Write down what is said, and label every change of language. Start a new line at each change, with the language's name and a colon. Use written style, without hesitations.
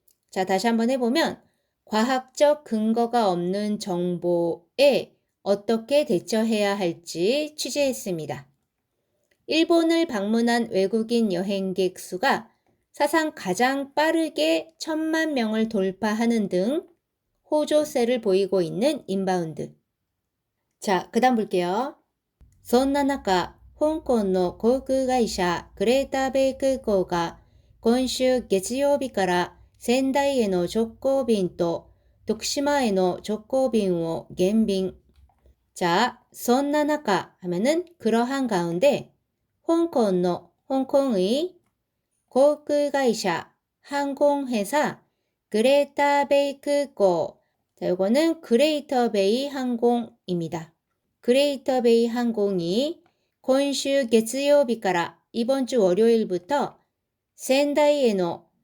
Korean: 자, 다시 한번 해보면 과학적 근거가 없는 정보에 어떻게 대처해야 할지 취재했습니다. 일본을 방문한 외국인 여행객 수가 사상 가장 빠르게 1000만 명을 돌파하는 등 호조세를 보이고 있는 인바운드. 자, 그 다음 볼게요.
Japanese: そんな中、香港の航空会社グレーターベイ空港が今週月曜日から仙台への直行便と徳島への直行便を減便.
Korean: 자,
Japanese: そんな中
Korean: 하면은 그러한 가운데 홍콩의
Japanese: 航空会社
Korean: 항공회사 그레이터 베이空港. 자, 요거는 그레이터 베이 항공입니다. 그레이터 베이 항공이
Japanese: 今週月曜日から
Korean: 이번 주 월요일부터 센다이에노.